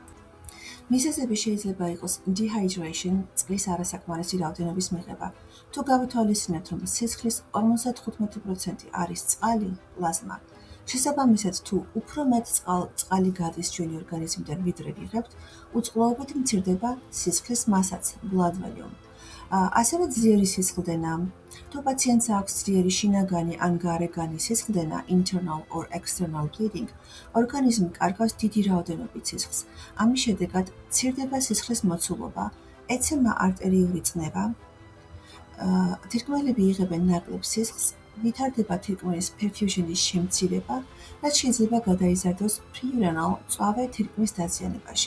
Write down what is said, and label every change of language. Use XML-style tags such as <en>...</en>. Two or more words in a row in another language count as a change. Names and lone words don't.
<ka>მიზეზები შეიძლება იყოს dehydration, წყლის არასაკმარისი რაოდენობის მიღება. თუ გავითვალისწინებთ, რომ სისხლის 55% არის წყალი, პლაზმა. შესაბამისად, თუ უფრო მეტ წყალი გადის ჩვენი ორგანიზმიდან, ვიდრე ვიღებთ, უწყლოებით მცირდება სისხლის მასაც,</ka> <en>blood volume.</en> <ka>ასევე ძლიერი სისხლდენა. თუ პაციენტს აქვს ძლიერი შინაგანი ან გარეგანი სისხლდენა,</ka> <en>internal or external bleeding,</en> <ka>ორგანიზმი კარგავს დიდი რაოდენობით სისხლს. ამის შედეგად მცირდება სისხლის მოცულობა, ეცემა არტერიული წნევა. თირკმელები იღებენ ნაკლებ სისხლს, ვითარდება თირკმლის perfusion-ის შემცირება, რაც შეიძლება გადაიზარდოს pre-renal მწვავე თირკმლის დაზიანებაში.</ka>